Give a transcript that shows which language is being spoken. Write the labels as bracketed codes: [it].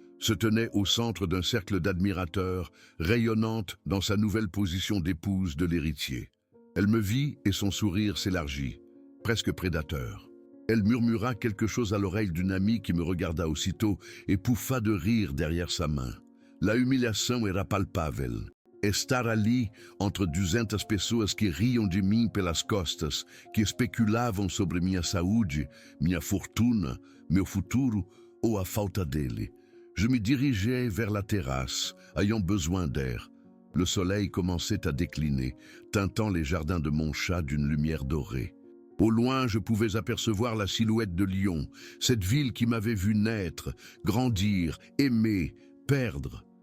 [fr] se tenait au centre d'un cercle d'admirateurs, rayonnante dans sa nouvelle position d'épouse de l'héritier. Elle me vit et son sourire s'élargit, presque prédateur. Elle murmura quelque chose à l'oreille d'une amie qui me regarda aussitôt et pouffa de rire derrière sa main. [pt] La humilhação era palpável. Estar ali, entre 200 pessoas que riam de mim pelas costas, que especulavam sobre minha saúde, minha fortuna, meu futuro ou a falta dele. [fr] Je me dirigeais vers la terrasse, ayant besoin d'air. Le soleil commençait à décliner, teintant les jardins de Montchat d'une lumière dorée. Au loin, je pouvais apercevoir la silhouette de Lyon, cette ville qui m'avait vu naître, grandir, aimer, perdre.